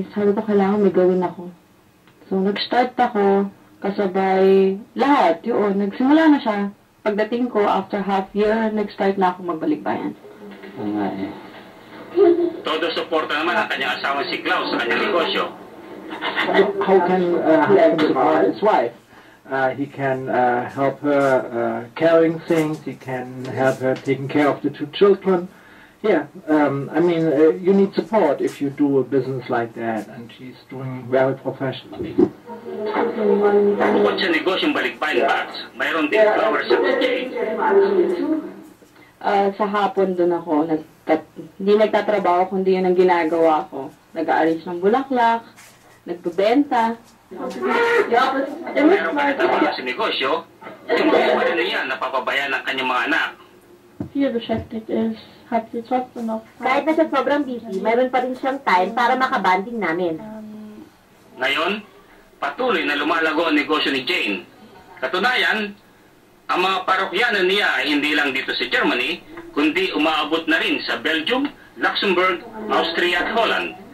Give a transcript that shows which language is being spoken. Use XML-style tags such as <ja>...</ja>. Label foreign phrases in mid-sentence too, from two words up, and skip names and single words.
<tl>Sabi ko kailangan may gawin ako. So nag-start ako kasabay lahat. Yun, nagsimula na siya. Pagdating ko,</tl> <en>after half year,</en> <tl>nag-start na ako magbalikbayan. Todo suporta naman ang kanyang asawa si Klaus sa kanyang negosyo.</tl> <en>How can he support his wife? He can help her carrying things. He can help her taking care of the 2 children. Yeah, I mean, you need support if you do a business like that, and she's doing very professionally.</en> <tl>Bukod sa negosyong balikbayan box, mayroon din flower service chain. Sa hapon doon ako, hindi nagtatrabaho kundi yun ang ginagawa ko. Nag-aalis ng bulaklak, nagbebenta. Mayroon pa nagtatrabaho sa negosyo, yung mga iba rin niya napapabayaan ng kanyang mga anak.</tl> <de>Hier beschäftigt ist, hat sie trotzdem noch.</de> <tl>Kahit na sa sobrang busy, mayroon pa rin siyang time para makabanding namin. Ngayon, patuloy na lumalago ang negosyo ni Jane. Katunayan, ang mga parokyanan niya ay hindi lang dito sa Germany, kundi umaabot na rin sa Belgium, Luxembourg, Austria at Holland.</tl>